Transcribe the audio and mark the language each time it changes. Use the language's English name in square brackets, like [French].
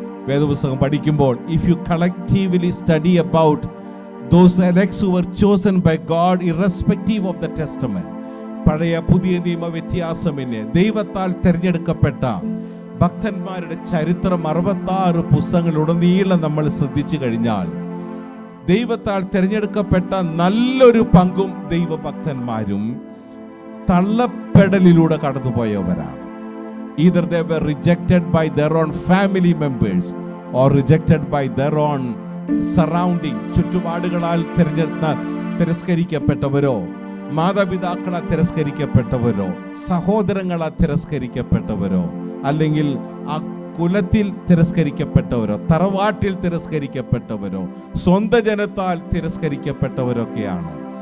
[Malayalam] വേദപുസ്തകം പഠിക്കുമ്പോൾ [English] if you collectively study about those elects who were chosen by God irrespective of the testament, [Malayalam] പഴയ പുതിയ നിയമ വ്യത്യാസമിന് ദൈവത്താൽ തിരഞ്ഞെടുക്കപ്പെട്ട ഭക്തന്മാരുടെ ചരിത്രം 66 പുസ്തകങ്ങളുടനീളം നമ്മൾ ശ്രദ്ധിച്ചു കഴിഞ്ഞാൽ ദൈവത്താൽ തിരഞ്ഞെടുക്കപ്പെട്ട നല്ലൊരു പങ്കും ദൈവഭക്തന്മാരും തള്ളപ്പെടലിലൂടെ കടന്നുപോയവരാണ്. [English] Either they were rejected by their own family members or rejected by their own surrounding. [Malayalam] ചുറ്റുപാടുകളാൽ തിരസ്കരിക്കപ്പെട്ടവരോ, മാതാപിതാക്കളാൽ തിരസ്കരിക്കപ്പെട്ടവരോ, സഹോദരങ്ങളാൽ തിരസ്കരിക്കപ്പെട്ടവരോ, അല്ലെങ്കിൽ ആ കുലത്തിൽ തിരസ്കരിക്കപ്പെട്ടവരോ, തറവാട്ടിൽ തിരസ്കരിക്കപ്പെട്ടവരോ, സ്വന്തം ജനത്താൽ തിരസ്കരിക്കപ്പെട്ടവരൊക്കെയാണ്.